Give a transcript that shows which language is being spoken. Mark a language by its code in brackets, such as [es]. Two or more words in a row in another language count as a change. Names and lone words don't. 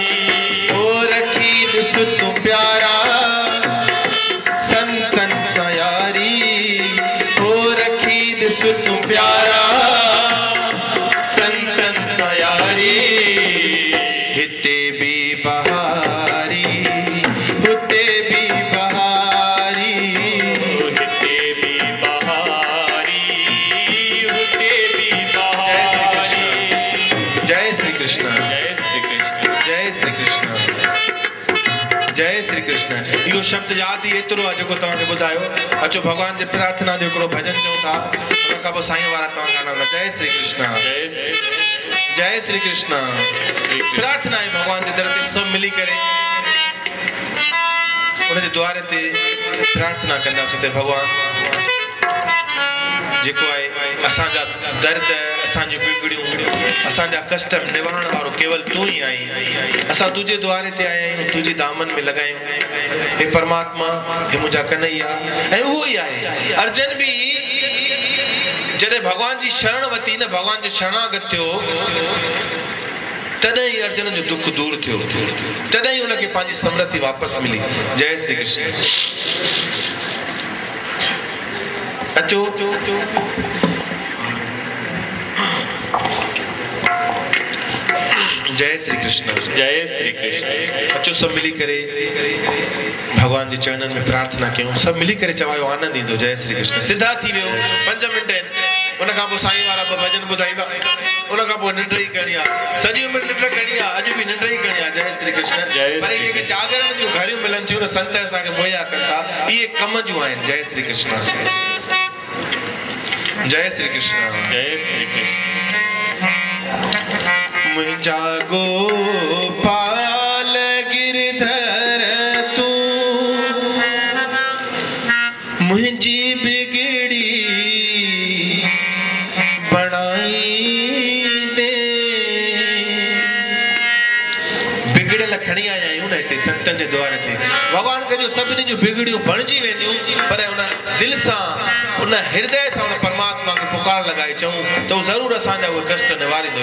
[sd] ओ रखी ॾिस तूं प्यारा संतन सां यारी, ओ रखी ॾिस तूं प्यारा संतन सां यारी, हिते भी बहारी हुते भी बहारी, हिते भी बहारी हुते भी बहारी। जय श्री कृष्ण। जय श्री कृष्ण। जय श्री कृष्ण। जय श्री कृष्ण। इहो शब्द यादि ई एतिरो आहे जेको तव्हांखे ॿुधायो। अचो भॻवान जे प्रार्थना जो हिकिड़ो भॼन चऊं था, उन खां पोइ साईं वारा तव्हां गाना। जय श्री कृष्ण। जय श्री कृष्ण। जय श्री कृष्ण। प्रार्थना आहे भॻवान जे दर ते सभु मिली करे उन जे द्वार ते प्रार्थना कंदासीं त भॻवान जेको आहे असांजा दर्द, असांजूं बिगड़ियूं, असांजा कष्ट निवारण वारो केवल तूं ई आहीं। असां तुंहिंजे द्वारे ते आया आहियूं, तुंहिंजी दामन में लॻायूं। हे परमात्मा, हे मुंहिंजा कन्हैया। ऐं उहो ई आहे अर्जन बि जॾहिं भॻवान जी शरण वरिती न, भॻवान जो शरणागत थियो, तॾहिं ई अर्जन जो दुख दूर थियो, तॾहिं ई हुनखे पंहिंजी समृद्धि वापसि मिली। जय श्री कृष्ण। अचो जय श्री कृष्ण। जय श्री कृष्ण। अचो सभु मिली करे भगवान जे चरणनि में प्रार्थना कयूं। सभु मिली करे चवायो, आनंद ईंदो। जय श्री कृष्ण। सिधा थी वियो 5 मिंट आहिनि। उन खां पोइ साईं वारा भॼन ॿुधाईंदा। उन खां पोइ निंड ई करणी आहे, सॼी उमिरि निंड करणी आहे, अॼु बि निंड ई करणी आहे। जय श्री कृष्ण। पर जेके जागरण जूं घड़ियूं मिलनि थियूं न, संत असांखे मुहैया कनि था, इहे कम जूं आहिनि। जय श्री कृष्ण। जय श्री कृष्ण। जय श्री कृष्ण। मुंहिंजा गोपाल गिरधर तूं, मुंहिंजी बिगड़ी बणाई दे। खणी आया आहियूं न हिते संतनि जे द्वार ते भॻवान करियो सभिनी जूं बिगड़ियूं बणिजी वेंदियूं पर उन दिलि सां उन हृदय सां उन परमात्मा खे पुकार लॻाए चऊं त हू ज़रूरु असांजा उहे कष्ट निवारींदो।